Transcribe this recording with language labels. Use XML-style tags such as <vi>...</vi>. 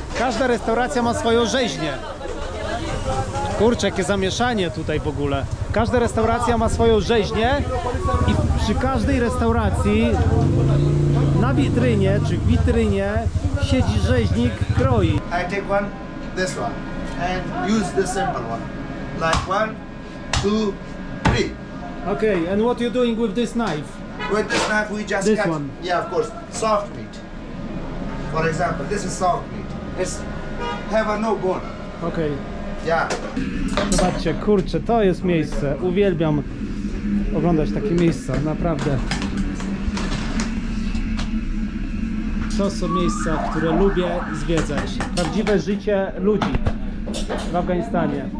<pl>Każda restauracja ma swoją rzeźnię. Kurczę, jakie zamieszanie tutaj w ogóle. Każda restauracja ma swoją rzeźnię i przy każdej restauracji na witrynie czy w witrynie siedzi rzeźnik, kroi.</pl> <en>I take one, this one, and use the simple one. Like 1, 2, 3. Okay, and what you doing with this knife? With this knife, we just This cut. one. Yeah, of course. Soft meat. For example, this is soft meat. It's have a no bone. Okay. Yeah.</en> <pl>Zobaczcie, kurczę, to jest miejsce. Uwielbiam oglądać takie miejsca, naprawdę. To są miejsca, które lubię zwiedzać. Prawdziwe życie ludzi w Afganistanie.</pl>